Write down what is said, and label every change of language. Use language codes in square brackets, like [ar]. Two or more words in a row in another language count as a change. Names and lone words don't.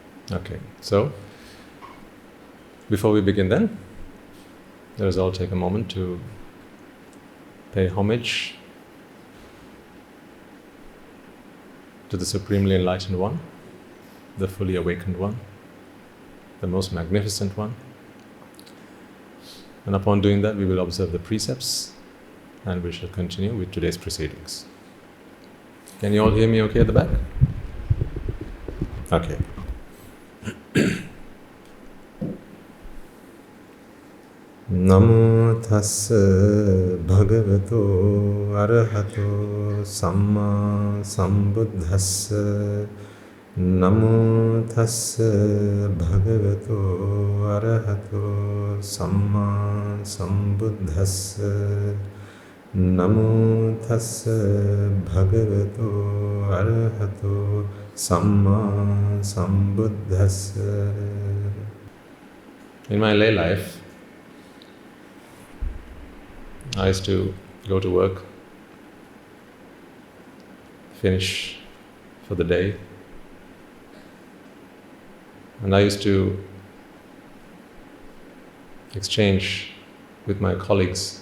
[en] Okay, so before we begin then, let us all take a moment to pay homage to the Supremely Enlightened One, the fully awakened One, the most magnificent One. And upon doing that, we will observe the precepts and we shall continue with today's proceedings. Can you all hear me okay at the back? Okay. [pi] Namo tassa bhagavato arahato samma sambuddhassa. Namo tassa bhagavato arahato samma sambuddhassa. Namo tassa bhagavato arahato samma sambuddhassa. [en] In my lay life, I used to go to work, finish for the day, and I used to exchange with my colleagues.